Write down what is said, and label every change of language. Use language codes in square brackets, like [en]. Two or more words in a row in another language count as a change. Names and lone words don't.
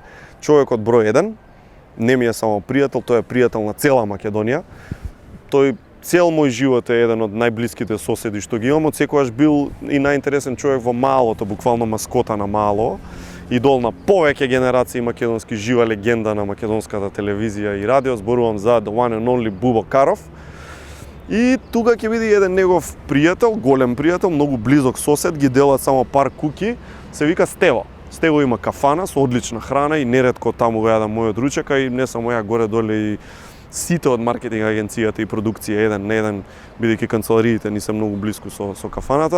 [mk] Човекот број 1, не ми е само пријател, тој е пријател на цела Македонија. Тој цел мој живот е еден од најблиските соседи што ги имам, од секогаш бил и најинтересен човек во малото, буквално маскота на мало, идол на повеќе генерации македонски, жива легенда на македонската телевизија и радио. Зборувам за [en] the one and only [mk] Бубо Каров. И тука ќе биде еден негов пријател, голем пријател, многу близок сосед, ги делат само пар куки, се вика Стево. Стево има кафана со одлична храна и неретко таму го јадам мојот ручек, и не само ја, горе-доле и сите од маркетинг агенцијата и продукција еден на еден, бидејќи канцелариите ни се многу блиску со кафаната.